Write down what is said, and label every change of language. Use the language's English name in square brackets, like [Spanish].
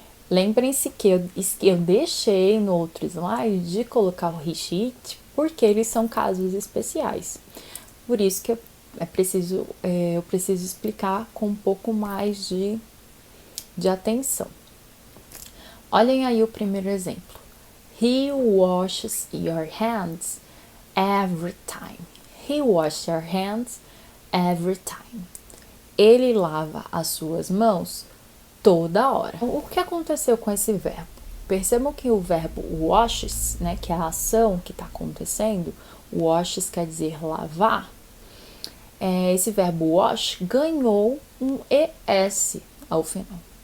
[Portuguese] Lembrem-se que eu deixei no outro slide de colocar o he, she, it, porque eles são casos especiais. Por isso que eu preciso explicar com um pouco mais de atenção. Olhem aí o primeiro exemplo. [English] He washes your hands every time. He washes your hands every time. [Portuguese] Ele lava as suas mãos toda hora. O que aconteceu com esse verbo? Percebam que o verbo washes, né, que é a ação que está acontecendo, washes quer dizer lavar. Esse verbo wash ganhou um ES ao final.